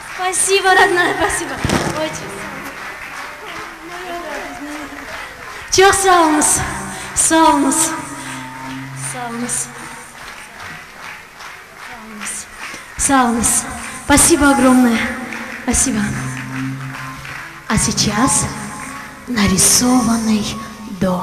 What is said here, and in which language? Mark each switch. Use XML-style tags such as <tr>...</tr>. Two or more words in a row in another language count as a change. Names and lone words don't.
<ru>Спасибо, родная, спасибо.</ru> <crh>Çok sağ olunuz. Sağ olunuz. Sağ olunuz. Sağ olunuz.</crh> <ru>Спасибо огромное. Спасибо. А сейчас нарисованный дом.</ru>